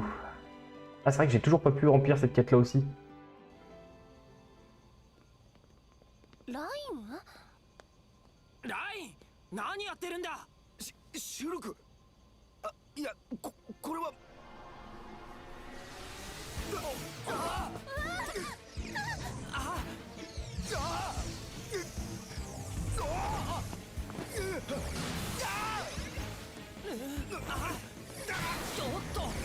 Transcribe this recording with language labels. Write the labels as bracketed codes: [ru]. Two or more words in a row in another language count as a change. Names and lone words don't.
[fr] Ah, c'est vrai que j'ai toujours pas pu remplir cette quête là aussi. [ja] 何やってるんだ。シュルク。いや、これは。ちょっと。